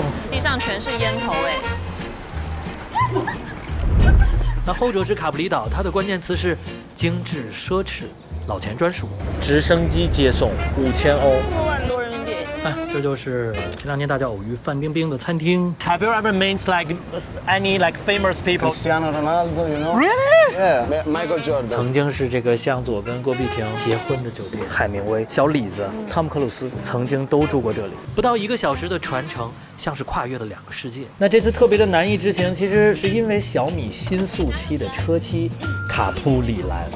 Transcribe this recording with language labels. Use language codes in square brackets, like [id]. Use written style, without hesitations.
[zh] 地上全是烟头哎。那后者是卡普里岛，它的关键词是精致奢侈，老钱专属。直升机接送5000欧 4万多人民币。哎，这就是前两天大家偶遇范冰冰的餐厅。 [en] Have you ever met like any like famous people? Cristiano Ronaldo, you know? Really? Yeah, Michael Jordan. [zh] 曾经是这个向佐跟郭碧婷结婚的酒店，海明威、小李子、汤姆克鲁斯曾经都住过这里。不到1个小时的传承，像是跨越了2个世界。那这次特别的难以之行，其实是因为小米新速七的车漆卡普里蓝。